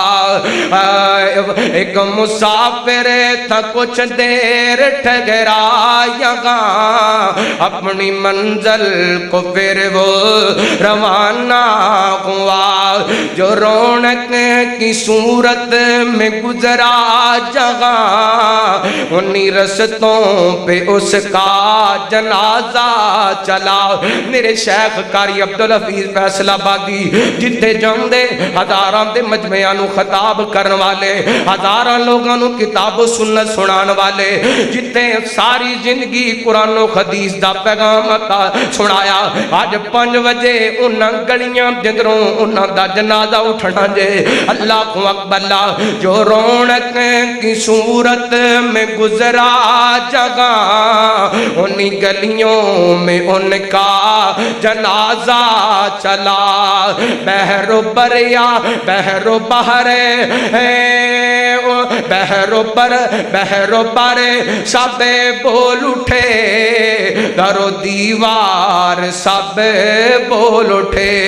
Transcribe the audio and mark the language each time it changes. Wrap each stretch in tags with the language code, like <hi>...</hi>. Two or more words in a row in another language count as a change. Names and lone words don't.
<ur>ایک مسافر تھا کچھ دیر ٹھہرایا گا، اپنی منزل کو پھر وہ روانہ ہوا۔ جو رونق کی صورت میں گزرا جگہ، انہی رستوں پہ اس کا جنازہ چلا۔</ur> <pa>میرے شیخ قاری عبدالحفیظ فیصل آبادی جتھے جاندے ہزاراں دے مجمعاں نو خطاب کرن والے، ہزاراں لوگاں نو کتاب و سنت سنان والے، جتھے ساری زندگی قرآن و حدیث دا پیغام سنایا، آج 5 بجے انہاں گلیاں جندروں انہاں دا جنازہ اٹھنا جے۔</pa> <ur>اللہ اکبر، جو رونق کی صورت میں گزرا جگہ، انہی گلیوں میں ان کا جنازہ چلا۔ بحر و بریا بحر و بحر بحر و بر سب بول اٹھے، در و دیوار سب بول اٹھے۔</ur>